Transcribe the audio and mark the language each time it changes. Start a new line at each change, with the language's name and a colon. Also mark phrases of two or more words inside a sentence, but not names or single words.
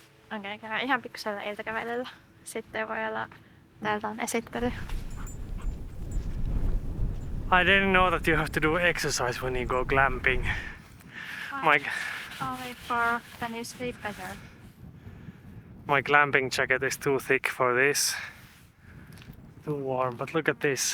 Finnish: Okei, käydään ihan pikkusella iltakävelyllä. Sitten voi olla täältä on esittely.
English: I didn't know that you have to do exercise when you go glamping. My Only for when you sleep better. my glamping jacket is too thick for this. Too warm, but look at this.